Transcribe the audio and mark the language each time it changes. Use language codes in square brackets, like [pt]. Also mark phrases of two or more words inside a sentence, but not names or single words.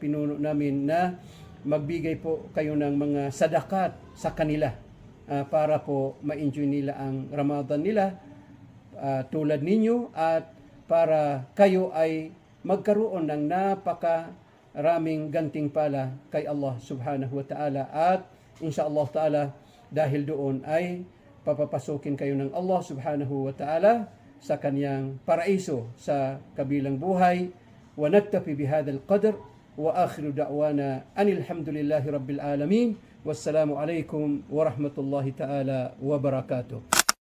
[tl] pinuno namin na magbigay po kayo ng mga sadakat sa kanila para po ma-enjoy nila ang Ramadan nila tulad ninyo at para kayo ay magkaroon ng napakaraming gantimpala kay [ar] الله سبحانه وتعالى [tl] at [ar] إن شاء الله تعالى [tl] dahil doon ay papapasukin kayo ng [ar] الله سبحانه وتعالى [tl] sa kanyang paraiso sa kabilang buhay. [ar] ونكتفي بهذا القدر وآخر دعوانا أن الحمد لله رب العالمين. والسلام عليكم ورحمة الله تعالى وبركاته.